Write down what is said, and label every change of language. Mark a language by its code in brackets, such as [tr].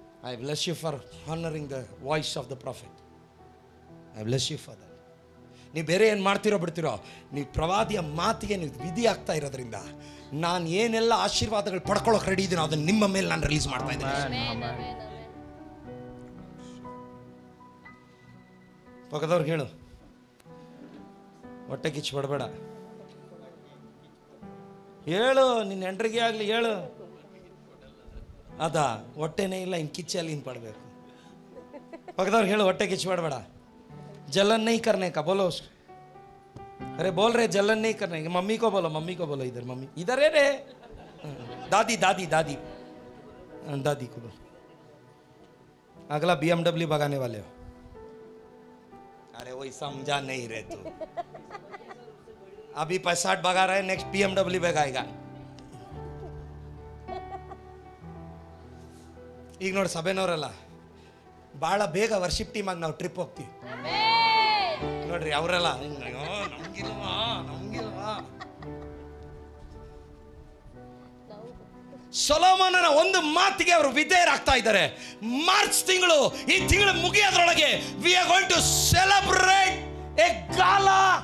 [en] I bless you for honoring the voice of the prophet. I bless you for that. [kn] ನೀವು ಬೇರೆ ಏನು ಮಾಡ್ತಿರೋ ಬಿಡ್ತಿರೋ, ನೀವು ಪ್ರವಾದಿಯ ಮಾತಿಗೆ ನೀವು ವಿಧಿ ಆಗ್ತಾ ಇರೋದ್ರಿಂದ ನಾನು ಏನೆಲ್ಲ ಆಶೀರ್ವಾದಗಳು ಪಡ್ಕೊಳ್ಳೋಕೆ ರೆಡಿ ಇದ್ದೀನೋ ಅದನ್ನು ನಿಮ್ಮ ಮೇಲೆ ನಾನು ರಿಲೀಸ್ ಮಾಡ್ತಾ ಇದ್ದೀನಿ. ಪಕ್ಕದವ್ರಿಗೆ ಹೇಳು, ಹೊಟ್ಟೆ ಕಿಚ್ಚು ಬಡಬೇಡ. ಹೇಳು, ನಿನ್ನ ಹೆಂಡ್ರಿಗೆ ಆಗಲಿ ಹೇಳು, ಅದಾ ಹೊಟ್ಟೆನೇ ಇಲ್ಲ, ಇನ್ನು ಕಿಚ್ಚಲ್ಲಿ ಇನ್ನು ಪಡಬೇಕು. ಪಕ್ಕದವ್ರಿಗೆ ಹೇಳು, ಹೊಟ್ಟೆ ಕಿಚ್ಚು ಬಡಬೇಡ. [hi] जलन नहीं करने का बोलो. अरे बोल रहे जलन नहीं करने का. मम्मी को बोलो, मम्मी को बोलो. इधर मम्मी, इधर है रे. दादी दादी दादी दादी को बोलो. अगला BMW भगाने वाले हो. अरे वही समझा नहीं रहे तू. अभी 65 भगा रहे, नेक्स्ट BMW भगाएगा. [kn] ಈಗ ನೋಡಿ ಸಭೆನವರಲ್ಲ ಭಾಳ ಬೇಗ ವರ್ಷಿಪ್ ಟೀಮ್ ಆಗಿ ನಾವು ಟ್ರಿಪ್ ಹೋಗ್ತೀವಿ ನೋಡ್ರಿ. ಅವರೆಲ್ಲ ನಮ್ಗಿಲ್ವಾ ನಮ್ಗಿಲ್ವಾ. ಸೊಲೊಮೋನನ ಒಂದು ಮಾತಿಗೆ ಅವರು ವಿಧೇಯರಾಗ್ತಾ ಇದ್ದಾರೆ. ಮಾರ್ಚ್ ತಿಂಗಳು, ಈ ತಿಂಗಳು ಮುಗಿಯೋದ್ರೊಳಗೆ [en] We are going to celebrate a gala.